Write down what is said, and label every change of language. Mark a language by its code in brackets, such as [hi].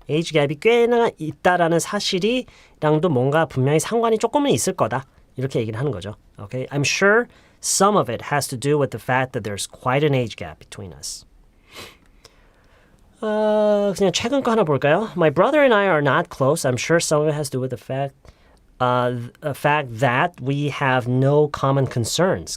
[ko] age gap이 꽤나 있다라는 사실이랑도 뭔가 분명히 상관이 조금은 있을 거다. 이렇게 얘기를 하는 거죠. [en] Okay? I'm sure some of it has to do with the fact that there's quite an age gap between us. [ko] 그냥 최근 거 하나 볼까요? [en] My brother and I are not close. I'm sure some of it has to do with the fact that we have no common concerns.